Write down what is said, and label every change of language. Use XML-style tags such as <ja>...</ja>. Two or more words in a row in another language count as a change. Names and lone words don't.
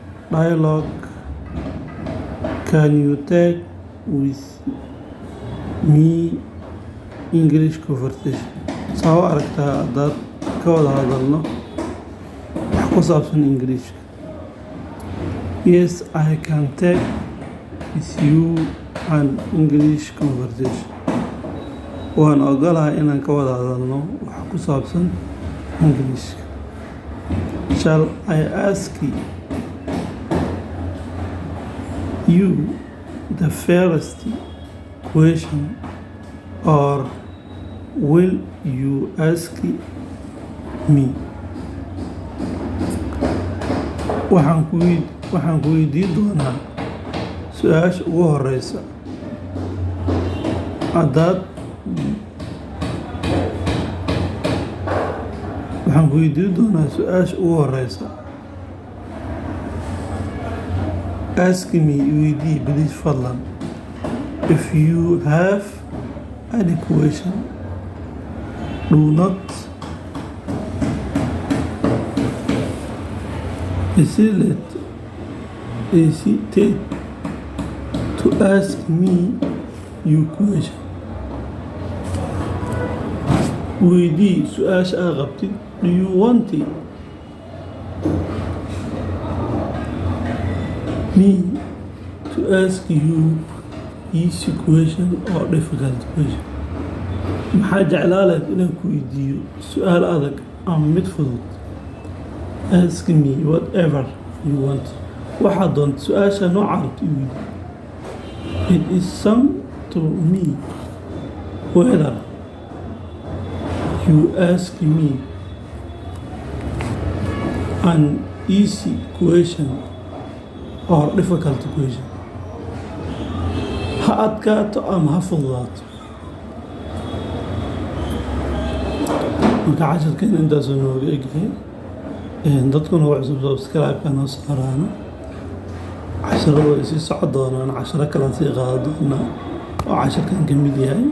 <en>dialogue can you take with me English conversation</en> <so>sawa aragtaa dad ka wada hadalno wax ku saabsan English.</so> <en>Yes, I can take with you an English conversation.</en> <so>Waan ogolahay inaan ka wada hadalno wax ku saabsan English.</so> <en>Shall I ask you the first question or will you ask me?</en> <so>Waxaan ku weydiin doonaa su-aasha ugu horeysa.</so> <en>Ask me weydii please fadlan. If you have any question, do not hesitate to ask me your question.</en> <so>Weydii su-aasha aad qabtid.</so> <en>Do you want me to ask you easy question or difficult question?</en> <so>Maxaa jeclaa lahayd inaan ku weydiiyo su-aal adag ama mid fudud?</so> <en>Ask me whatever you want.</en> <so>Waxaad doonto su-aasha nooca rabta i weydii.</so> <en>It is some to me whether you ask me an easy question or difficult question.</en> <so>Ha adkaato ama ha fududaato. Marka casharkan intaas nooga egyahay. Dadkuna waa cusub subscribe-ka noo saaraana. Casharada way sii socon doonaan. Casharo kale sii qaadan doonaa oo casharkan ka mid yahay.</so>